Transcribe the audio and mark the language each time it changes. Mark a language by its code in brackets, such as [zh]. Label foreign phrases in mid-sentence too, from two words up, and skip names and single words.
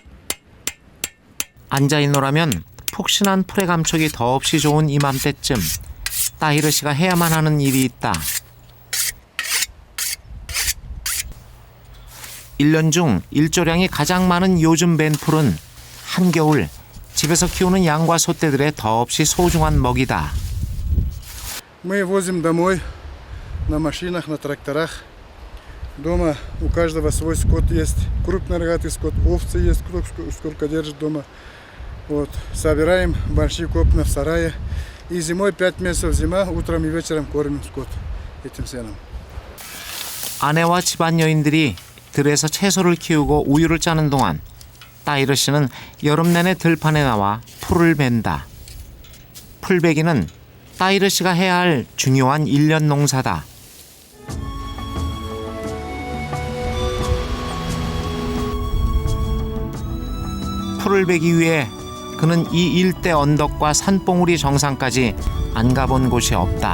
[ko] 앉아있노라면 푹신한 풀의 감촉이 더없이 좋은 이맘때쯤 따히르 씨가 해야만 하는 일이 있다. 1년 중 일조량이 가장 많은 요즘 벤풀은 한겨울 집에서 키우는 양과 소떼들의 더없이 소중한 먹이다. [ru] Мы возим домой на машинах, на тракторах. Дома у каждого свой скот есть. Крупный рогатый скот, овцы есть, кто сколько держит дома. Вот. Собираем большие копны в сарае. И зимой 5 месяцев зима, утром и вечером кормим скот этим сеном. [ko] 아내와 집안 여인들이 들에서 채소를 키우고 우유를 짜는 동안 따히르 씨는 여름 내내 들판에 나와 풀을 벤다. 풀베기는 따히르 씨가 해야 할 중요한 일년 농사다. 풀을 베기 위해 그는 이 일대 언덕과 산봉우리 정상까지 안 가본 곳이 없다.